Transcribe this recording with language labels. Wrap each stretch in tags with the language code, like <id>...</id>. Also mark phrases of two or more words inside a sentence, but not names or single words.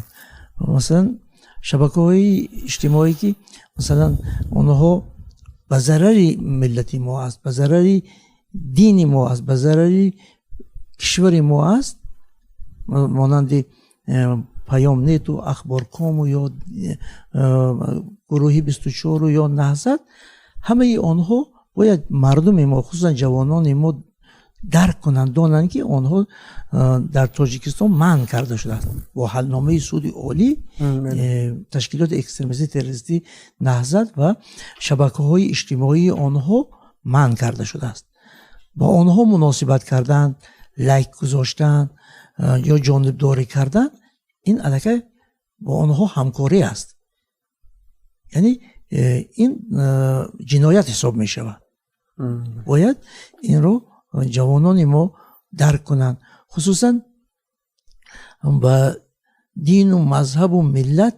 <tg>масалан шабакаҳои иҷтимоӣ ки масалан онҳо ба зарари миллати мо аст, ба зарари дини мо аст, ба зарари кишвари мо аст, монанди паёмнету ахборкому ё гурӯҳи 24 ё наҳзат, ҳамаи онҳо бояд мардуми мо, хусусан ҷавонони мо дарк кунанд, донанд ки онҳо дар тоҷикистон манъ карда шудааст. бо ҳалномаи суди олӣ ташкилоти экстремистӣ террористӣ наҳзат ва шабакаҳои иҷтимоии онҳо манъ карда шудааст.</tg> <fa>با آنها مناسبت کردن، لایک گذاشتن یا جانبداری کردن، این البته با آنها همکاری است. یعنی این جنایت حساب می شود. باید این رو جوانان ما درک کنند، خصوصا با دین و مذهب و ملت.</fa>